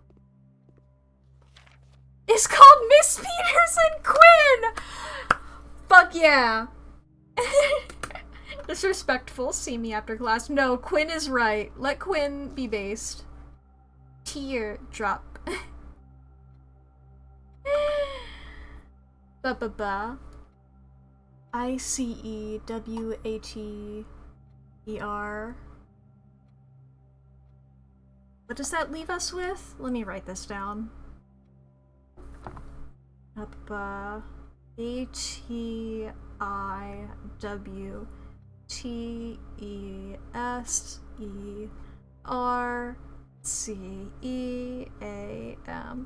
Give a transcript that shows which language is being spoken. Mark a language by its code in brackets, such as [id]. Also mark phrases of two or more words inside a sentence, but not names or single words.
[en] It's called Miss Peters and Quinn! Fuck yeah. Disrespectful, see me after class. No, Quinn is right. Let Quinn be based. Teardrop. Ba-ba-ba. ICEWATER. What does that leave us with? Let me write this down. ATERCEAM.